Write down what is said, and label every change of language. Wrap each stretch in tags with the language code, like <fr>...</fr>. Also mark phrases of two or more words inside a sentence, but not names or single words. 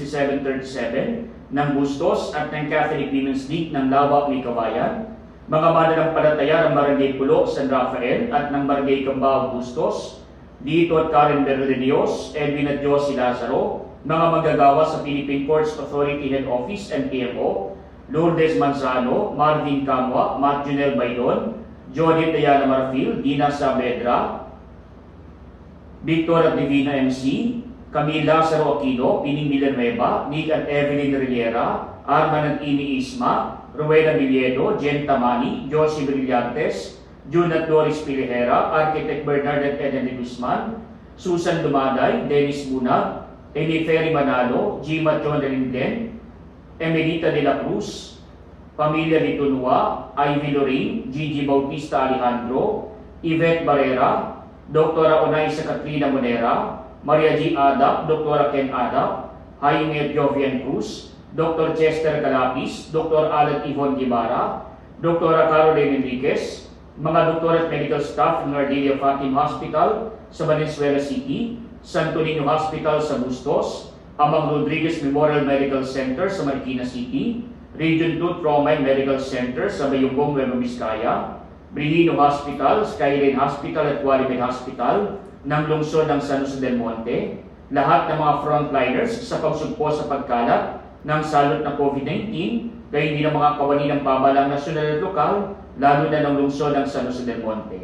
<tl>6737, ng Bustos at ng Catholic Women's League ng Lawak ni Kabayan, mga mananampalataya ng Barangay Pulo, San Rafael at ng Barangay Cambao, Bustos, Dito at Karen Berledios, Edwin at Josie Lazaro, mga manggagawa sa Philippine Ports Authority Head Office and PMO, Lourdes Manzano, Marvin Camwa, Matt Junel Baydon, Jodith Diana Marfil, Dina Saavedra, Victor at Divina MC, Camille Lazaro Aquino, Pining Villanueva, Nick at Evelyn Riera, Arman at Ini Isma, Rowena Villedo, Jen Tamani, Josie Brillantes, June at Doris Pilihera, Architect Bernard at Eden de Guzman, Susan Dumaday, Dennis Bunag, Amy Ferry Manalo, Jim at John Linden, Emelita de la Cruz, Pamilya Litunua, Ivy Lorraine, Gigi Bautista Alejandro, Yvette Barrera, Dr. Onaisa Katrina Monera, Maria G. Adap, Dr. Ken Adap, Jaime Jovian Cruz, Dr. Chester Calapis, Dr. Alan Yvonne Guevara, Dr. Caroline Enriquez, mga doktor at medical staff ng Ardelia Fatim Hospital sa Valenzuela City, Santo Niño Hospital sa Bustos, Amang Rodriguez Memorial Medical Center sa Marikina City, Region 2 Trauma and Medical Center sa Bayumbong, Nueva Vizcaya, Brihino Hospital, Skyline Hospital at Qualimed Hospital ng lungsod ng San Jose del Monte, lahat ng mga frontliners sa pagsugpo sa pagkalat ng salot na COVID-19, kaya hindi ng mga kawani ng pamahalang nasyonal at lokal, lalo na ng lungsod ng San Jose del Monte.</tl>